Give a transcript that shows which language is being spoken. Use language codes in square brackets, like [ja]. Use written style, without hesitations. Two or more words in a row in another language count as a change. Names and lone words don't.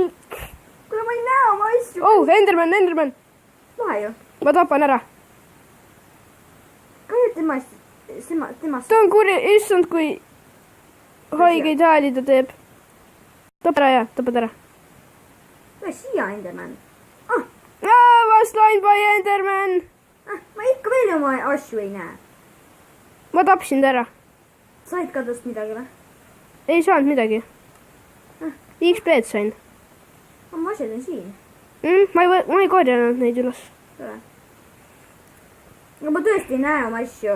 [et] kuule, ma ei näe oma asju. Enderman. lahe ju. Ma tapan ära. kahju temast. Ta on kuri, issand, kui haigeid hääli ta teeb. Tapad ära. tule siia, Enderman. [en] Was line by Enderman. [et] ma ikka veel oma asju ei näe. Ma tapsin ta ära. said ka tast midagi või? Ei saanud midagi. XP-d sain. oma asjad on siin. Ma ei korjanud neid üles. tule. aga ma tõesti ei näe oma asju.